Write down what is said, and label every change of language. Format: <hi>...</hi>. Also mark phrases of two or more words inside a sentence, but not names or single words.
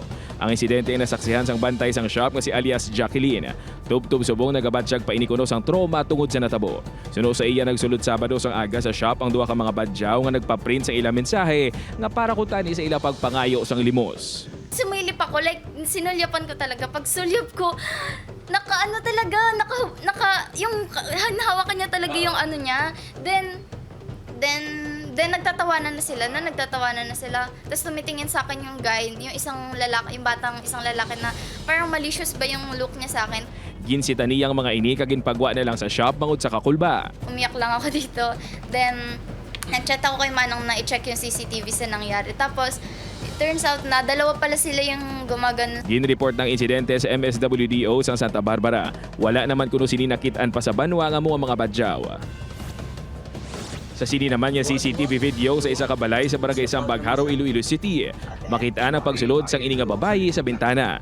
<hil>Ang insidente ay nasaksihan sang bantay sang shop nga si alias Jacqueline. Tub-tub subong nagabatsyag pa inikuno sang trauma tungod sa natabo. Suno sa iya nagsulod Sabado sang aga sa shop ang duha ka mga badyaw nga nagpa-print sa ilang mensahe nga para kutani sa ila pagpangayo sang limos.</hil> <tl>Sumilip ako, like, sinulyapan ko talaga. Pag sulyap ko, naka-ano talaga, yung hawakan niya talaga yung ano niya. Then nagtatawanan na sila. Tapos tumitingin sa akin yung guy, yung isang lalaki na parang malicious ba yung look niya sa akin.</tl> <hil>Ginsita niyang mga ini kaginpagwa na lang sa shop bangod sa kakulba.</hil> <tl>Umiyak lang ako dito. Then, nag-chat ako kay Manong na i-check yung CCTV sa nangyari. Tapos,</tl> <en>it turns out</en> <tl>na dalawa pala sila yung gumagano.</tl> <hil>Ginreport ng insidente sa MSWDO sa Santa Barbara. Wala naman kuno sini nakitaan pa sa Banwa nga mga badyaw. Sa sini naman yung CCTV video sa isa ka balay sa barangay Sambag, Haro, Iloilo City. Makita ang pagsulod sang ini nga babayi sa bintana.</hil>